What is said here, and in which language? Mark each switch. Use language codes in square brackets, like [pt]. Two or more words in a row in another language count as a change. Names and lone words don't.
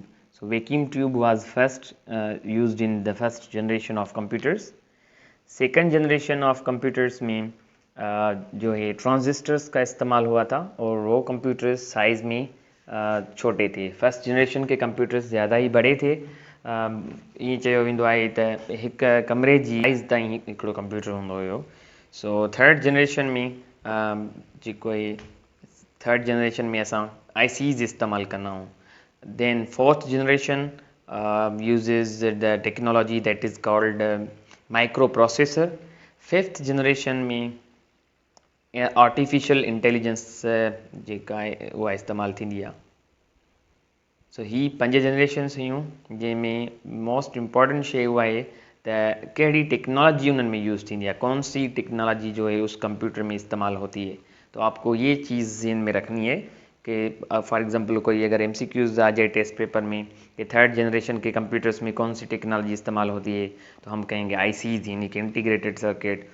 [en] So vacuum tube was first used in the first generation of computers. second generation of computers [hi] में जो है ट्रांजिस्टर्स का इस्तेमाल हुआ था और वो कंप्यूटर्स साइज़ में छोटे थे। [en] first generation [hi] के कंप्यूटर्स ज़्यादा ही बड़े थे। [sd] ये चयो वेंदो आहे त हिकु कमरे जी साइज़ ताईं हिकिड़ो कंप्यूटर हूंदो हुयो। सो [en] third generation [sd] में जेको आहे [en] third generation [sd] में असां ICs इस्तेमालु कंदा आहियूं। [en] then fourth generation uses the technology that is called microprocessor। fifth generation [sd] में [en] artificial intelligence [sd] जेका आहे उहा इस्तेमालु थींदी आहे। सो ही 5 जनरेशन्स हुयूं जंहिंमें [en] most important [sd] शइ उहा आहे त कहिड़ी टेक्नोलॉजी उन्हनि में यूज़ थींदी आहे, [hi] कौन सी टेक्नोलॉजी जो है उस कंप्यूटर में इस्तेमालु होती है। तो आपको ये चीज़ ज़हन में रखनी है कि [en] for example [hi] कोई अगर MCQs आ जाए [en] test paper [hi] में कि [en] third generation [hi] के कंप्यूटर्स में कौन सी टेक्नोलॉजी इस्तेमाल होती है, तो हम कहेंगे ICs यानी कि [en] integrated circuit.